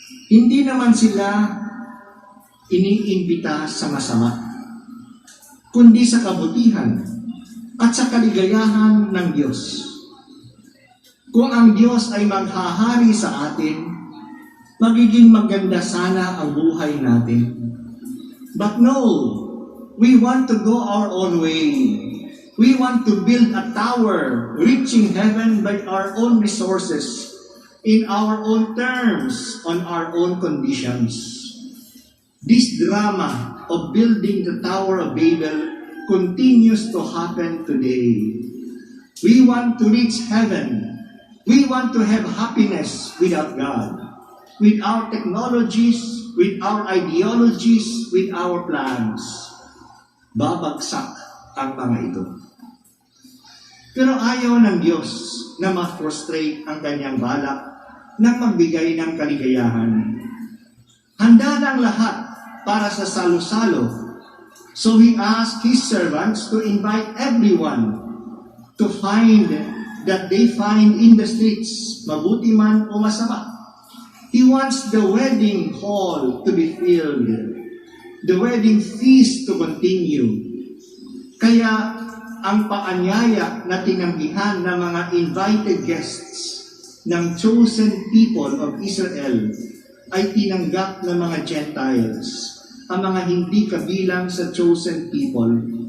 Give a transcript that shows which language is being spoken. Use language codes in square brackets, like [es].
[tl] Hindi naman sila iniimbita sa masama, kundi sa kabutihan at sa kaligayahan ng Diyos. Kung ang Diyos ay maghahari sa atin, magiging maganda sana ang buhay natin. [en] But no, we want to go our own way. We want to build a tower reaching heaven by our own resources, in our own terms, on our own conditions. This drama of building the Tower of Babel continues to happen today. We want to reach heaven. We want to have happiness without God, with our technologies, with our ideologies, with our plans. [tl] Babagsak ang mga ito. Pero ayaw ng Diyos na ma-frustrate ang kanyang balak nang magbigay ng kaligayahan. Handa na ang lahat para sa salo-salo. [en] So He asked His servants to invite everyone to find that they find in the streets, [tl] mabuti man o masama. [en] He wants the wedding hall to be filled. the wedding feast to continue. [tl] Kaya ang paanyaya na tinanggihan ng mga [en] invited guests [tl] ng [en] chosen people of Israel [tl] ay tinanggap ng mga Gentiles, ang mga hindi kabilang sa [en] chosen people.